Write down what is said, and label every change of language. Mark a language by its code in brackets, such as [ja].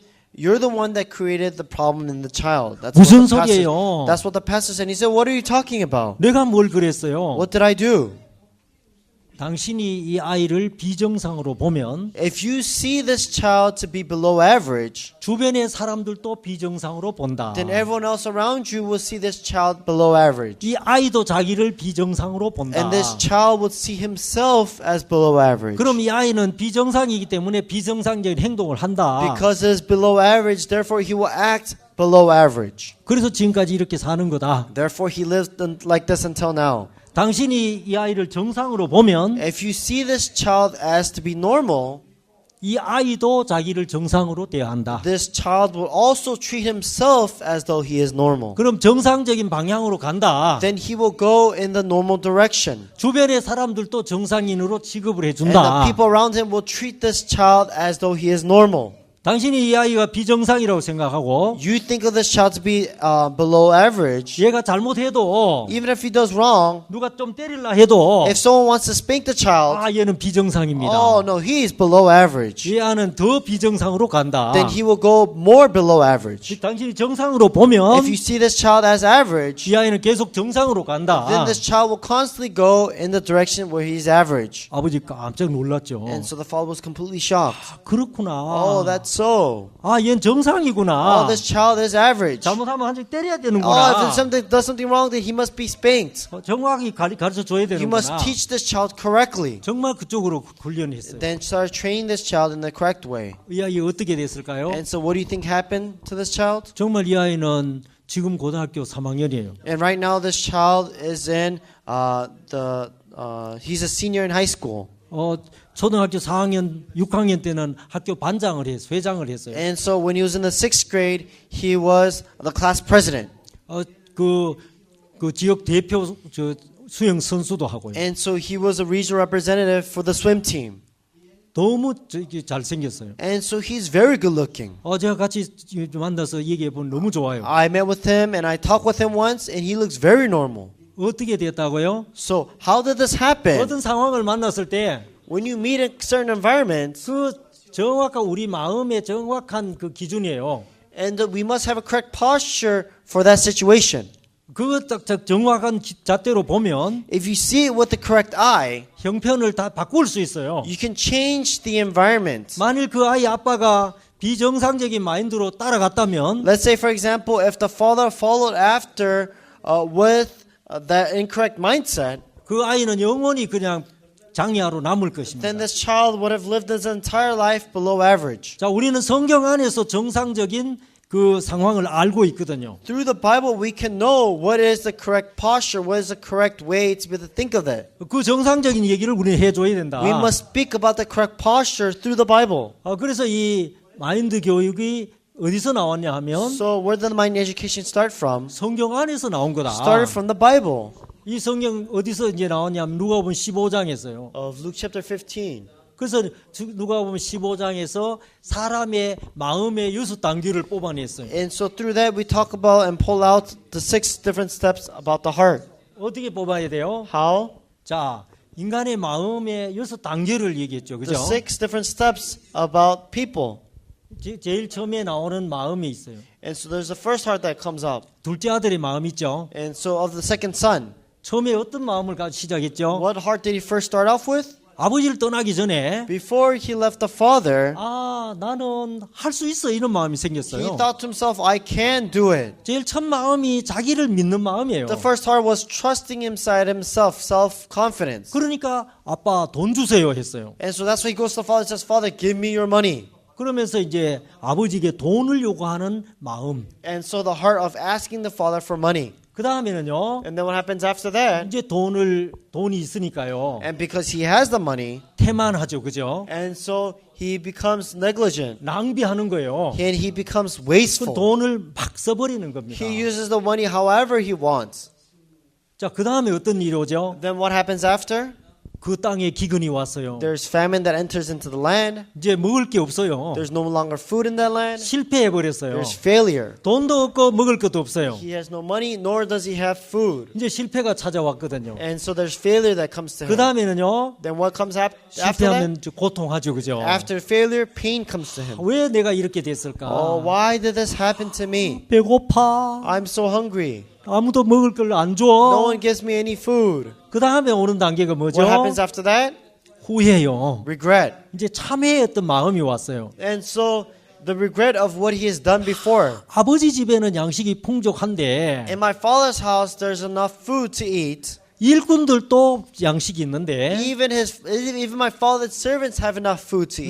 [en] You're the one that created the problem in the child. [ko] 무슨 소리예요? [en] That's what the pastor said. He said, what are you talking about? [ko] 내가 뭘 그랬어요? [en] What did I do? [ko] 당신이 이 아이를 비정상으로 보면 [en] If you see this child to be below average, [ko] 주변의 사람들도 비정상으로 본다. [en] then everyone else around you will see this child below average. [ko] 이 아이도 자기를 비정상으로 본다. [en] And this child would see himself as below average. [ko] 그럼 이 아이는 비정상이기 때문에 비정상적인 행동을 한다. [en] Because it is below average, therefore he will act below average. [ko] 그래서 지금까지 이렇게 sa는 거다. [en] Therefore he lives like this until now. [ko] 당신이 이 아이를 정상으로 보면 [en] If you see this child as to be normal, [ko] 이 아이도 자기를 정상으로 대한다. [en] this child will also treat himself as though he is normal. [ko] 그럼 정상적인 방향으로 간다. [en] Then he will go in the normal direction. [ko] 주변의 사람들도 정상인으로 취급을 [en] And the [ko] 해준다. [en] people around him will treat this child as though he is normal. [ko] 당신이 이 아이가 비정상이라고 생각하고 [en] You think of this child to be below average. [ko] 얘가 잘못해도 [en] Even if he does wrong, [ko] 누가 좀 때릴라 해도 [en] if someone wants to spank the child, [ko] 아 얘는 비정상입니다. [en] oh no, he is below average. [ko] 이 아이는 더 비정상으로 간다. [en] Then he will go more below average. [ko] 당신이 정상으로 보면 [en] If you see this child as average, [ko] 이 아이는 계속 정상으로 간다. [en] then this child will constantly go in the direction where he's average. [ko] 아버지 깜짝 놀랐죠. [en] And so the father was completely shocked. [ko] 그렇구나. [en] Oh, that's so. [ko] 아, 얘는 정상이구나. [en] Oh, this child is average. [ko] 잘못하면 한 대 때려야 되는구나. [en] does something wrong, then he must be spanked. [ko] 정확히 가르쳐 줘야 [en] You must [ko] 되는구나. [en] teach this child correctly. [ko] 정말 그쪽으로 훈련했어요. [en] Then start training this child in the correct way. [ko] 이 아이 어떻게 됐을까요? [en] And so what do you think happened to this child? [ko] 정말 이 아이는 지금 고등학교 3학년이에요. [en] And right now this child is in he's a senior in high school. [ko] 초등학교 4학년, 6학년 때는 학교 반장을 했어요. 회장을 했어요. [en] And so when he was in the 6th grade, he was the class president. [ko] 그 지역 대표 수영 선수도 하고요. [en] And so he was a regional representative for the swim team. [ko] 너무 잘생겼어요. [en] And so he's very good looking. [ko] 제가 같이 만나서 얘기해 보면 너무 좋아요. [en] I met with him and I talked with him once and he looks very normal. [ko] 어떻게 됐다고요? [en] So how did this happen? [ko] 어떤 상황을 만났을 때 [en] When you meet in certain environments, [ko] 그 정확한 우리 마음의 정확한 그 기준이에요. [en] and we must have a correct posture for that situation. [ko] 그 딱 정확한 잣대로 보면 [en] If you see it with the correct eye, [ko] 형편을 다 바꿀 수 있어요. [en] you can change the environment. [ko] 만일 그 아이 아빠가 비정상적인 마인드로 따라갔다면 [en] Let's say, for example, if the father followed after with that incorrect mindset, [ko] 그 아이는 영원히 그냥 장애아로 남을 것입니다. [en] then this child would have lived his entire life below average. [ko] 자, 우리는 성경 안에서 정상적인 그 상황을 알고 있거든요. [en] Through the Bible, we can know what is the correct posture, what is the correct way to be able to think of it. [ko] 그 정상적인 얘기를 우리는 해줘야 된다. [en] We must speak about the correct posture through the Bible. [ko] 그래서 이 마인드 교육이 어디서 나왔냐 하면 [en] So where did mind education start from? [ko] 성경 안에서 나온 거다. [en] Started from the Bible. [ko] 이 성경 어디서 이제 나왔냐면 누가복음 15장에서요. [en] Of Luke chapter 15. [ko] 그래서 누가복음 15장에서 사람의 마음의 6단계를 뽑아냈어요. [en] And so through that we talk about and pull out the 6 different steps about the heart. [ko] 어떻게 뽑아야 돼요? [en] How? [ko] 자, 인간의 마음의 6단계를 얘기했죠. 그죠? [en] The 6 different steps about people. [ko] 제일 처음에 나오는 마음이 있어요. [en] And so there's the first heart that comes up. [ko] 둘째 아들의 마음 있죠. [en] And so of the second son. [ko] 처음에 어떤 마음을 시작했죠? [en] What heart did he first start off with? [ko] 아버지를 떠나기 전에 [en] before he left the father, [ko] 아, 나는 할 수 있어 이런 마음이 [en] he [ko] 생겼어요. [en] thought to himself, I can do it. [ko] 제일 첫 마음이 자기를 믿는 마음이에요. [en] The first heart was trusting inside himself, self-confidence. [ko] 그러니까 아빠 돈 주세요 했어요. [en] And so that's why he goes to the father and says, Father, give me your money. [ko] 그러면서 이제 아버지에게 돈을 요구하는 마음. [en] And so the heart of asking the father for money. [ko] 그 다음에는요. [en] And then what happens after that? [ko] 이제 돈이 있으니까요. [en] And because he has the money, [ko] 태만하죠, 그죠? [en] and so he becomes negligent. [ko] 낭비하는 거예요. [en] And he becomes 그 wasteful. [ko] 돈을 막 써버리는 겁니다. [en] He uses the money however he wants. [ko] 자, 그 다음에 어떤 일이 오죠? [en] Then what happens after? [ko] 그 땅에 기근이 왔어요. [en] There's famine that enters into the land. [ko] 이제 먹을 게 없어요. [en] There's no longer food in that land. [ko] 실패해 버렸어요. [en] There's failure. [ko] 돈도 없고 먹을 것도 없어요. [en] He has no money, nor does he have food. [ko] 이제 실패가 찾아왔거든요. [en] And so there's failure that comes to 그 him. [ko] 다음에는요. [en] Then what comes after that? [ko] 실패하면 고통하죠, 그죠? [en] After failure, pain comes to him. [ko] 왜 내가 이렇게 됐을까? [en] Oh, why did this happen to me? [ko] 배고파. [en] I'm so hungry. [ko] 아무도 먹을 걸 안 [en] No [ko] 줘. [en] one gives me any food. [ko] 그 다음에 오는 단계가 뭐죠? [en] What happens after that? [ko] 후회요. [en] Regret. [ko] 이제 참회했던 마음이 왔어요. [en] And so the regret of what he has done before. [ko] 아버지 집에는 양식이 풍족한데 [en] In my father's house, there's enough food to eat. [ko] 일꾼들도 양식이 있는데 [en] Even my father's servants have enough food to eat.